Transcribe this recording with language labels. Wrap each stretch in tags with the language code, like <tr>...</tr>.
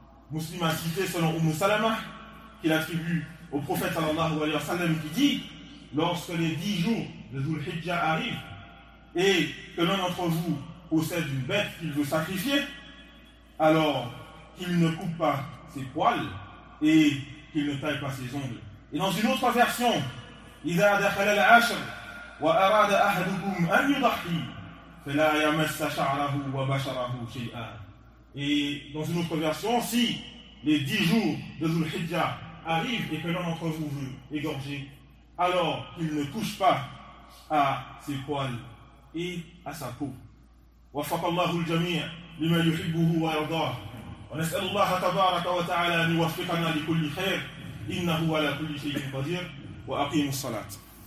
<fr>Muslim a cité selon Umm Salama, qu'il attribue au prophète sallallahu alayhi wa sallam, qui dit: lorsque les 10 jours de Dhul-Hijjah arrivent et que l'un d'entre vous possède une bête qu'il veut sacrifier, alors qu'il ne coupe pas ses poils et qu'il ne taille pas ses ongles. Et dans une autre version,</fr> <ar>إِذَا دَخَلَ الْعَشْرِ وَأَرَادَ أَحَدُكُمْ أَنْ يُضَحِي فَلَا يَمَسَّ شَعْرَهُ وَبَشَرَهُ شَيْئًا.</ar> <fr>Et dans une autre version, si les 10 jours de Dhul-Hijjah arrivent et que l'un d'entre vous veut égorger, alors qu'il ne touche pas à ses poils et à sa peau.</fr> <ar>وفق الله الجميع لما يحبه ويرضاه ونسأل الله تبارك وتعالى أن يوفقنا لكل خير إنه على كل شيء قدير وأقيم الصلاة.</ar>